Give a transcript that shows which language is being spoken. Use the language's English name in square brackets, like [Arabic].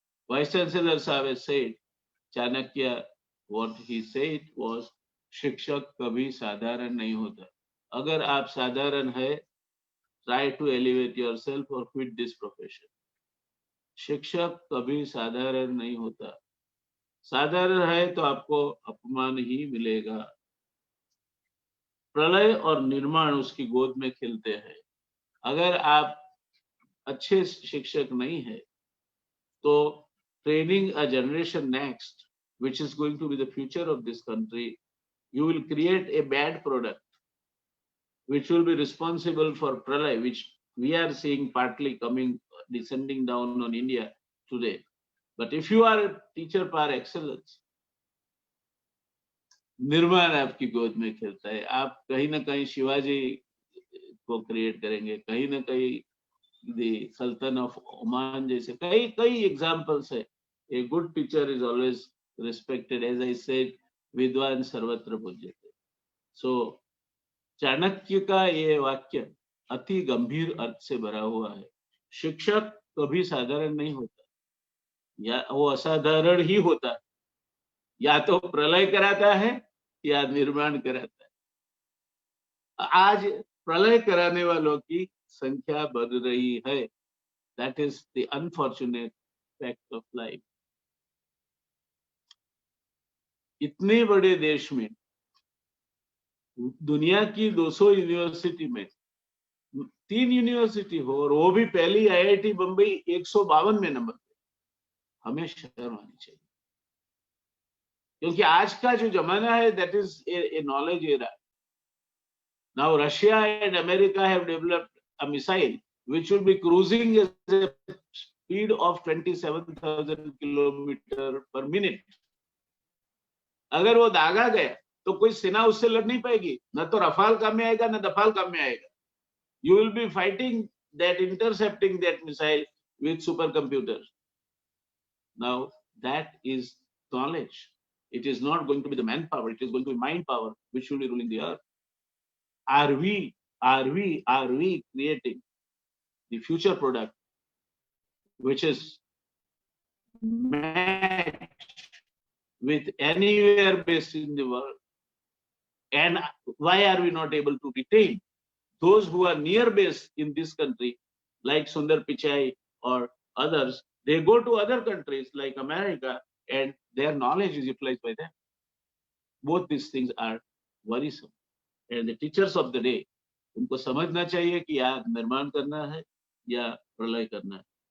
[English] Vice Chancellor Sahab has said, Chanakya, what he said was, [Hindi] शिक्षक कभी साधारण नहीं होता. अगर आप साधारण है, [English] try to elevate yourself or quit this profession. [Hindi] शिक्षक कभी साधारण नहीं होता. साधारण है तो आपको अपमान ही मिलेगा. प्रलय और निर्माण उसकी गोद में खिलते हैं. अगर आप अच्छे शिक्षक नहीं है, तो [English] training a generation next, which is going to be the future of this country, you will create a bad product, which will be responsible for pralay, which we are seeing partly descending down on India today. But if you are a teacher par excellence, [Hindi] निर्माण आपकी गोद में खेलता है. आप कहीं ना कहीं शिवाजी को क्रिएट करेंगे, कहीं ना कहीं the Sultan of Oman जैसे कई examples है. [English] A good teacher is always respected. As I said, [Sanskrit] विद्वान सर्वत्र पूज्यते. [Hindi] So चाणक्य का ये वाक्य अति गंभीर अर्थ से भरा हुआ है. शिक्षक कभी साधारण नहीं होता, या वो असाधारण ही होता है. या तो प्रलय कराता है या निर्माण कराता है. आज प्रलय कराने वालों की संख्या बढ़ रही है. [English] That is the unfortunate fact of life. [Hindi] इतने बड़े देश में, दुनिया की 200 यूनिवर्सिटी में 3 यूनिवर्सिटी हो, और वो भी पहली IIT बम्बई 152 में नंबर पे. हमें शर्म आनी चाहिए, क्योंकि आज का जो जमाना है, [English] that is a knowledge era. Now Russia and America have developed a missile which will be cruising at a speed of 27,000 kilometers per minute. [Hindi] अगर वो दागा गया तो कोई सेना उससे लड़ नहीं पाएगी, न तो रफाल काम में आएगा, न दफाल काम में आएगा. [English] You will be fighting that, intercepting that missile with supercomputers. Now that is knowledge. It is not going to be the manpower, it is going to be mind power which will be ruling the earth. Are we creating the future product which is matched with anywhere based in the world? And why are we not able to retain those who are near base in this country, like Sundar Pichai or others? They go to other countries like America and their knowledge is utilized by them. Both these things are worrisome. And the teachers of the day, [Hindi] उनको समझना चाहिए कि या निर्माण करना है या प्रलय करना है.